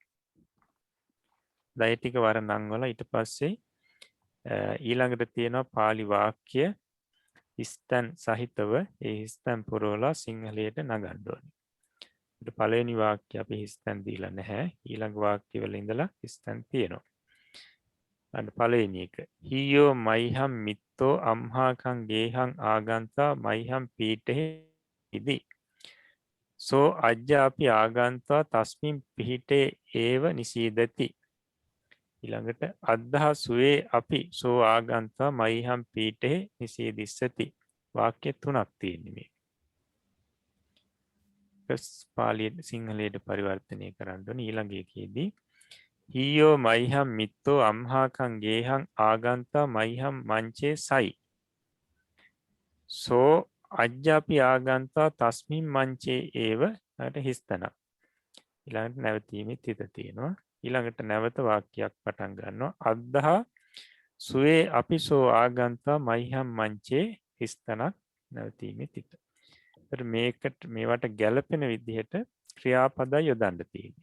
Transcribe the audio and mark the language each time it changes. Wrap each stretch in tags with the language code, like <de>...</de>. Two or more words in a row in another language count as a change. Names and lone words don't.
<si>දෛටික වර්ණංවල ඊට පස්සේ ඊළඟට තියෙනවා පාලි වාක්‍ය හිස්තැන් සහිතව ඒ හිස්තැන් පුරවලා සිංහලයට නගන්න ඕනේ. පළවෙනි වාක්‍ය අපි හිස්තැන් දීලා නැහැ. ඊළඟ වාක්‍ය වල ඉඳලා හිස්තැන් තියෙනවා. අන්න පළවෙනි එක.</si> <pi>හීයෝ මයිහම් මිත්තෝ අම්හාකං ගේහං ආගන්තා මයිහම් පීඨේ ඉදි. සෝ අජ්ජාපි ආගන්තා තස්මින් පිහිටේ ඒව නිසීදති. ඊළඟට අද්දා සුවේ අපි සෝ ආගන්තා මයිහම් පීඨේ නිසීදිස්සති.</pi> <si>වාක්‍ය තුනක් තියෙනවා. පාලියට සිංහලයට පරිවර්තනය කරන්න ඕනේ. ඊළඟ එකේදී</si> <pi>හීයෝ මයිහම් මිත්තෝ අම්හාකං ගේහං ආගන්තා මයිහම් මංචේ සයි. සෝ අජ්ජාපි ආගන්තා තස්මින් මංචේ ඒව හිස්තන.</pi> <si>ඊළඟට නැවතීමේ තිත තියෙනවා. ඊළඟට නැවත වාක්‍යයක් පටන් ගන්නවා.</si> <pi>අද්දා සුවේ අපි සෝ ආගන්තා මයිහම් මංචේ</pi> <si>හිස්තනක් නැවතීමේ තිත. මේවට ගැලපෙන විදිහට ක්‍රියාපදයි යොදන්න තියෙන්නේ.</si>